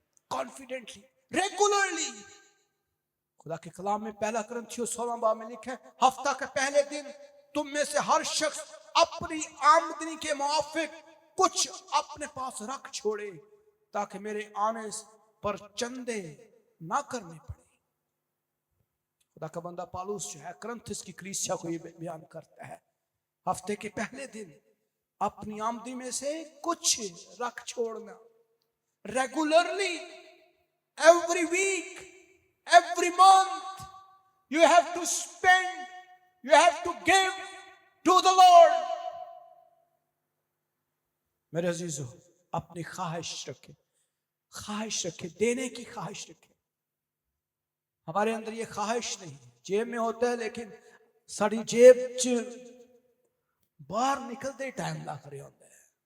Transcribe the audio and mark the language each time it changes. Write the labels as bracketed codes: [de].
[hi] Confidently, regularly. खुदा के कलाम में 1 कुरिन्थियों 16 बाब में लिखा है, हफ्ता के पहले दिन तुम में से हर शख्स अपनी आमदनी के मुआफिक कुछ अपने पास रख छोड़े, ताकि मेरे आने पर चंदे ना करने पड़े। खुदा का बंदा पौलुस जो है कुरिन्थियों की कलीसिया को ये बयान करता है, हफ्ते के पहले दिन अपनी आमदनी में से कुछ रख छोड़ना। [en] Regularly, every week, every month you have to spend, you have to give to the Lord। [hi] मेरे अजीजों, अपनी ख्वाहिश रखे, देने की ख्वाहिश रखे। हमारे अंदर ये ख्वाहिश नहीं, जेब में होता है लेकिन [pa] साड़ी जेब च [hi] बाहर निकलते टाइम लग रहा होता है।